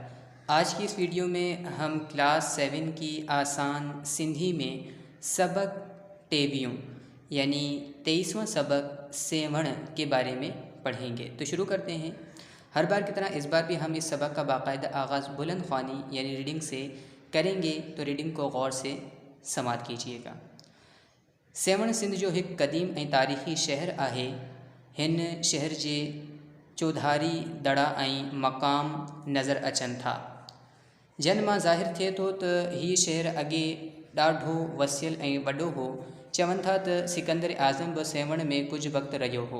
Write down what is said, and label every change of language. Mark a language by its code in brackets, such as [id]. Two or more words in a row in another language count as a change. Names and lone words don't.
[ur] آج کی اس ویڈیو میں ہم کلاس 7 کی آسان سندھی میں سبق ٹیبیوں یعنی 23واں سبق سیوڑ کے بارے میں پڑھیں گے۔ تو شروع کرتے ہیں۔ ہر بار کی طرح اس بار بھی ہم اس سبق کا باقاعدہ آغاز بلند خوانی یعنی ریڈنگ سے کریں گے، تو ریڈنگ کو غور سے سماعت کیجیے گا۔ [sd] سیوڑ سندھ جو ایک قدیم ऐं तारीख़ी शहर आहे। हिन शहर जे चौधारी दड़ा ऐं मक़ाम नज़र अचनि था। जन मां ज़ाहिर थिए थो त हीउ शहर अॻे ॾाढो वसियल ऐं वॾो हो। चवनि था त सिकंदर आज़म बि सेवण में कुझु वक़्तु रहियो हो।